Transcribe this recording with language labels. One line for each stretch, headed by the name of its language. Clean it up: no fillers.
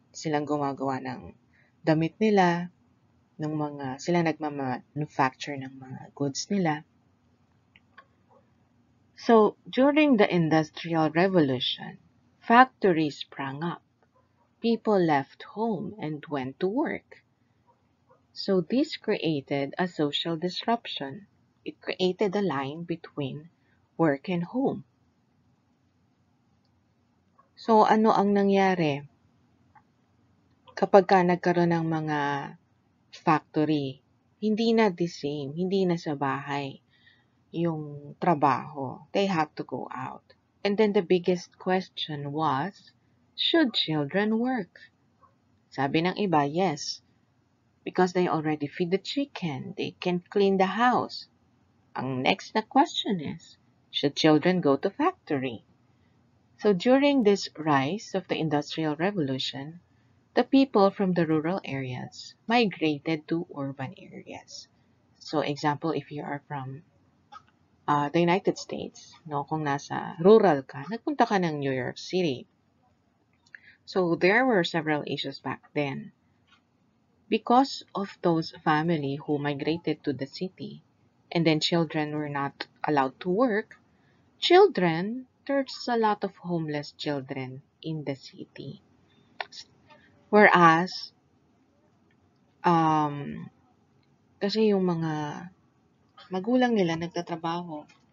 Filipino: Silang gumagawa ng damit nila, sila nagmamanufacture ng mga goods nila.
English: So, during the Industrial Revolution, factories sprang up. People left home and went to work. So, this created a social disruption. It created a line between work and home.
Filipino: So, ano ang nangyari? Kapag nagkaroon ng mga factory, hindi na
English: the same,
Filipino: hindi na sa bahay yung trabaho.
English: They have to go out. And then the biggest question was, should children work?
Filipino: Sabi ng iba,
English: yes. Because they already feed the chicken. They can clean the house.
Filipino: Ang next na
English: question is, should children go to factory? So during this rise of the Industrial Revolution, the people from the rural areas migrated to urban areas. So example, if you are from the United States, no,
Filipino: kung nasa rural ka, nagpunta ka ng
English: New York City. So there were several issues back then. Because of those family who migrated to the city, and then children were not allowed to work, there's a lot of homeless children in the city.
Filipino: Whereas, kasi yung mga magulang nila nagtatrabaho.